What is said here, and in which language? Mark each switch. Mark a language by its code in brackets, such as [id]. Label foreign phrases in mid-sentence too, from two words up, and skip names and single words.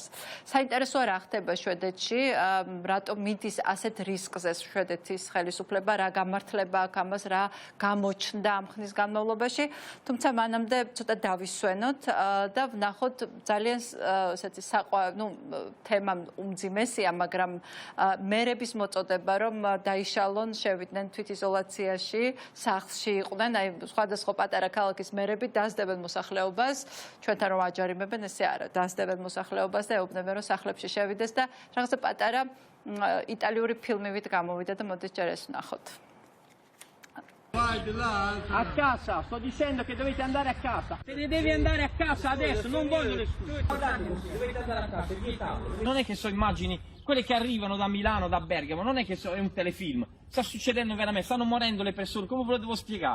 [ka] საინტერესოა რა ხდება შვედეთში, რატომ მიდის ასეთ რისკზე შვედეთის ხელისუფლება, რა გამართლება აქვს ამას, რა გამოჩნდა ამ ხნის განმავლობაში, თუმცა მანამდე ცოტა დავისვენოთ და ვნახოთ ძალიან ესეთი თემა უმძიმესია, მაგრამ მერების მოწოდება, რომ დაიშალონ, შევიდნენ თვითიზოლაციაში, სახლში იყვნენ, აი სხვადასხვა პატარა ქალაქის მერები დასდებენ მოსახლეობას. ჩვენთან როდესაც რომ აჯარიმებენ, ესე არა, დასდევენ მოსახლეობას და ეუბნებენ, რომ სახლებში შევიდეს და რაღაცა პატარა იტალიური ფილმივით გამოვიდა და მოდით ჯერ ეს ვნახოთ. [it] A casa, sto dicendo che dovete andare a casa. Te ne devi andare a casa adesso, non voglio nessuno. Dovete andare a casa, non è che so immagini, quelle che arrivano da Milano, da Bergamo, non è che è un telefilm. Sta succedendo veramente, stanno morendo le persone, come ve lo devo spiegare?